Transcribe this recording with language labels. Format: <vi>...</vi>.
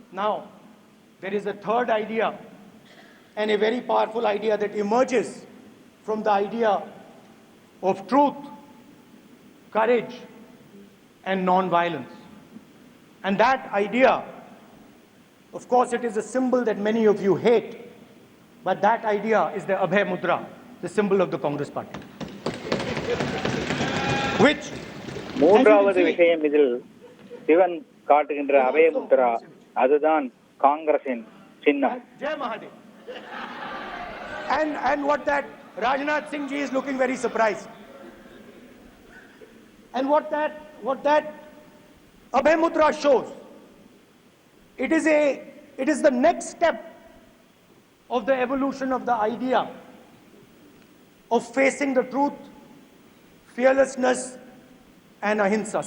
<en>Now, there is a third idea and a very powerful idea that emerges from the idea of truth, courage, and non-violence. And that idea, of course, it is a symbol that many of you hate, but that idea is the Abhay Mudra, the symbol of the Congress Party. Which,</en> <ta>மூன்றாவது விஷயம் இதில் சிவன் காட்டுகின்ற அபய முத்ரா, அதுதான் காங்கிரசின் சின்னம்.</ta> <hi>Jai Mahadev.</hi> <en>And what that Rajnath Singh ji is looking very surprised. And what that Abhay Mudra shows, it is the next step of the evolution of the idea of facing the truth, fearlessness, and ahimsa.</en>